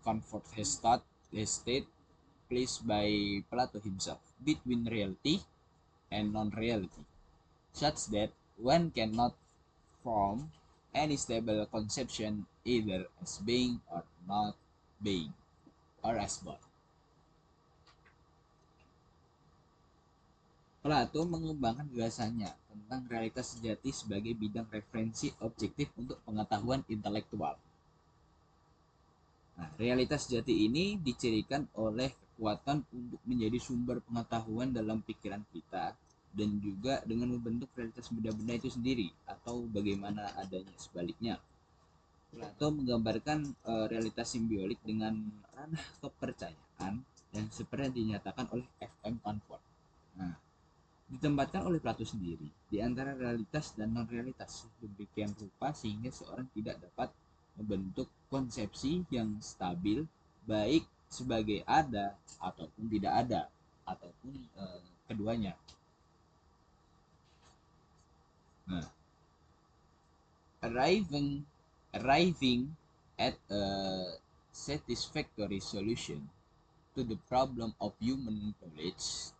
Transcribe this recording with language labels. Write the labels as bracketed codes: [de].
[en] Comfort has state placed by Plato himself between reality and non-reality, such that one cannot form any stable conception either as being or not being, or as both. [id] Plato mengembangkan gagasannya tentang realitas sejati sebagai bidang referensi objektif untuk pengetahuan intelektual. Nah, realitas sejati ini dicirikan oleh kekuatan untuk menjadi sumber pengetahuan dalam pikiran kita dan juga dengan membentuk realitas benda-benda itu sendiri atau bagaimana adanya sebaliknya. Plato menggambarkan realitas simbiolik dengan ranah kepercayaan yang seperti yang dinyatakan oleh F.M. Comfort. Nah, ditempatkan oleh Plato sendiri di antara realitas dan non-realitas demikian rupa sehingga seorang tidak dapat membentuk konsepsi yang stabil baik sebagai ada ataupun tidak ada ataupun keduanya. [en] Nah, arriving at a satisfactory solution to the problem of human knowledge.